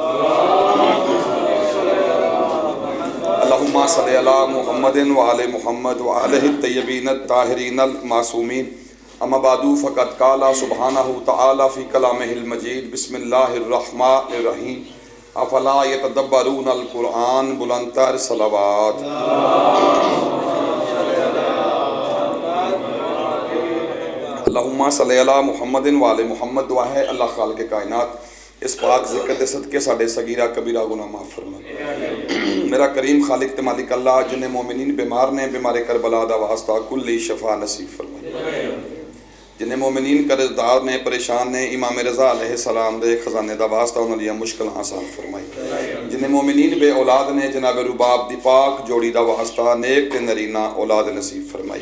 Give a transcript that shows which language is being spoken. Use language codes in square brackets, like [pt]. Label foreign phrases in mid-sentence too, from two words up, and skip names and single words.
[ar] اللهم صل على محمد و آل محمد و آله طيبين طاهرين معصومين اما بعد فقد قال سبحانه تعالى في كلامه المجيد بسم الله الرحمن الرحيم أفلا يتدبرون القرآن [pa] ਬੁਲੰਦਤਰ ਸਲਾਵਾਤ। [ar] اللهم صل على محمد و آل محمد. [pa] ਦੁਆ ਹੈ ਅੱਲਾਹ ਖ਼ਾਲਿਕੇ ਕਾਇਨਾਤ ਇਸ ਪਾਕ ਜ਼ਿਕਰ ਦੇ ਸਦਕੇ ਸਾਡੇ ਸਗੀਰਾ ਕਬੀਰਾ ਗੁਨਾਹ ਮਾਫ਼ ਫ਼ਰਮਾ। ਮੇਰਾ ਕਰੀਮ ਖ਼ਾਲਿਕ ਤੇ ਮਾਲਿਕ ਅੱਲਾਹ ਜਿਨ੍ਹੇਂ ਮੋਮਿਨੀਨ ਬੀਮਾਰ ਨੇ ਬੀਮਾਰੇ ਕਰਬਲਾ ਦਾ ਵਾਸਤਾ ਕੁੱਲੀ ਸ਼ਫ਼ਾ ਨਸੀਬ ਫ਼ਰਮਾ। ਜਿਨ੍ਹੇਂ ਮੋਮਿਨੀਨ ਕਰਜ਼ਦਾਰ ਨੇ ਪਰੇਸ਼ਾਨ ਨੇ ਇਮਾਮ ਰਜ਼ਾ ਅਲੈਹਿੱਸਲਾਮ ਦੇ ਖ਼ਜ਼ਾਨੇ ਦਾ ਵਾਸਤਾ ਉਨ੍ਹਾਂਨੇ ਮੁਸ਼ਕਿਲ ਆਸਾਨ ਫ਼ਰਮਾਈ। ਜਿਨ੍ਹੇਂ ਮੋਮਿਨੀਨ ਬੇ ਔਲਾਦ ਨੇ ਜਨਾਬ ਰੁਬਾਬ ਦੀ ਪਾਕ ਜੋੜੀ ਦਾ ਵਾਸਤਾ ਨੇਕ ਤੇ ਨਰੀਨਾ ਔਲਾਦ ਨਸੀਬ ਫ਼ਰਮਾਈ।